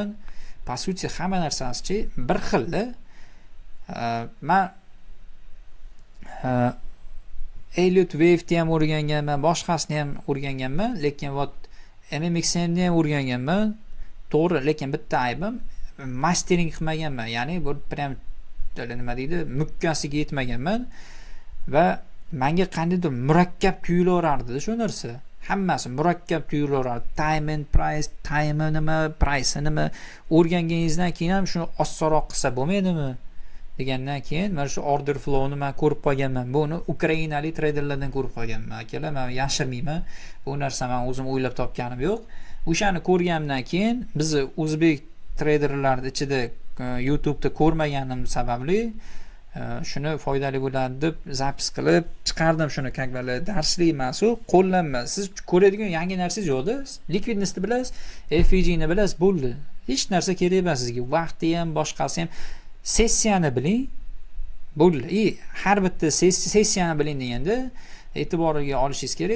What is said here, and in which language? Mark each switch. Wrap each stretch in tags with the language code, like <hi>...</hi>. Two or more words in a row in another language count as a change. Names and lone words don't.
<ru>По сути</ru> <uz>hamma narsasi bir xilda. Men Elliott Wave ni ham o'rganganman, boshqasini ham o'rganganman, lekin vot MMXM ni ham o'rganganman. To'g'ri, lekin bitta aybim mastering qilmaganman, ya'ni bu prям nima deydi, mukkasiga yetmaganman va menga qandaydir murakkab tuyulaverardi shu narsa. Hammasi murakkab tuyulaverardi.</uz> <en>Time and price,</en> <uz>time nima, price nima o'rganganingizdan keyin ham shuni osonroq qilsa bo'lmaydimi degandan keyin mana shu</uz> <en>order flowni</en> <uz>men ko'rib qolganman. Buni ukrainalik traderlardan ko'rib qolganman. Akalar, men yashirmayman. Bu narsa men o'zim o'ylab topganim yo'q. O'shani ko'rganimdan keyin biz o'zbek traderlar ichida YouTube'da ko'rmaganim sababli shuni foydali bo'ladi deb zapis qilib chiqardim shuni,</uz> <ru>как бы</ru> <uz>darslik emas, u qo'llanma. Siz ko'radigan yangi narsangiz yo'qda. Liquidnessni bilasiz, FEG ni bilasiz, bo'ldi. Hech narsa kerak emas sizga. Vaqti ham, boshqasi ham. Sessiyani biling, bo'ldi. Har bitta sessiyani biling deganda e'tiborga olishingiz kerak.</uz>